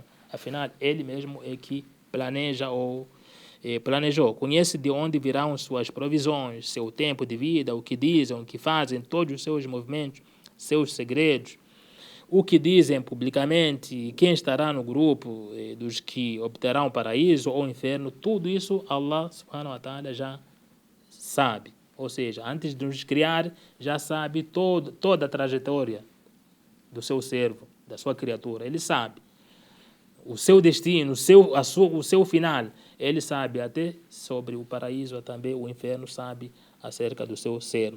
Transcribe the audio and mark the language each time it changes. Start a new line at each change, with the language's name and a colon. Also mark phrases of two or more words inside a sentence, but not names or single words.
Portuguese: Afinal, ele mesmo é que planeja ou planejou. Conhece de onde virão suas provisões, seu tempo de vida, o que dizem, o que fazem, todos os seus movimentos, seus segredos, o que dizem publicamente, quem estará no grupo dos que obterão paraíso ou inferno, tudo isso
Arabic: الله سبحانه وتعالى
Portuguese: já sabe. Ou seja, antes de nos criar, já sabe toda a trajetória do seu servo, da sua criatura. Ele sabe o seu destino, o seu final. Ele sabe até sobre o paraíso, também o inferno sabe acerca do seu servo.